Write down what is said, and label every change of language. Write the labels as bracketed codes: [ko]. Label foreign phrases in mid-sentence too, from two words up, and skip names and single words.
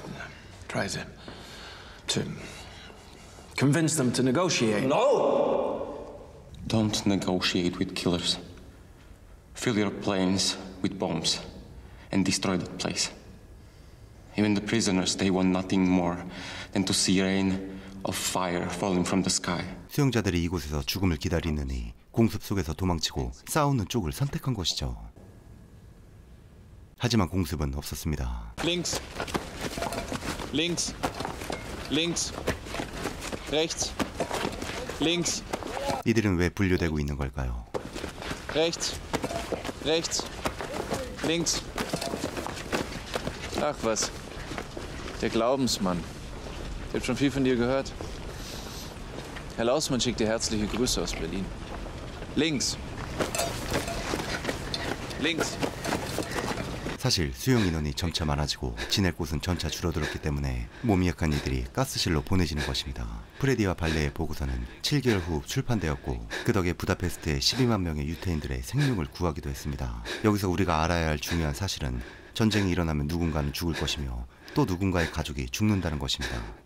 [en] Try to convince them to negotiate. No! Don't negotiate with killers. Fill your planes with bombs and destroy that place. Even the prisoners, they want nothing more than to see rain of fire falling from the sky. [ko] 수용자들이 이곳에서 죽음을 기다리느니 공습 속에서 도망치고 싸우는 쪽을 선택한 것이죠. 하지만 공습은 없었습니다. [de] Links. Links. Links. Rechts. Links. [ko] 이들은 왜 분류되고 있는 걸까요? [de] Rechts. Rechts. Links. Ach was. Der Glaubensmann. Ich habe schon viel von dir gehört. Herr Lausmann schickt dir herzliche Grüße aus Berlin. Links. Links. [ko] 사실 수용 인원이 점차 많아지고 지낼 곳은 점차 줄어들었기 때문에 몸이 약한 이들이 가스실로 보내지는 것입니다. 프레디와 발레의 보고서는 7개월 후 출판되었고 그 덕에 부다페스트의 12만 명의 유태인들의 생명을 구하기도 했습니다. 여기서 우리가 알아야 할 중요한 사실은 전쟁이 일어나면 누군가는 죽을 것이며 또 누군가의 가족이 죽는다는 것입니다.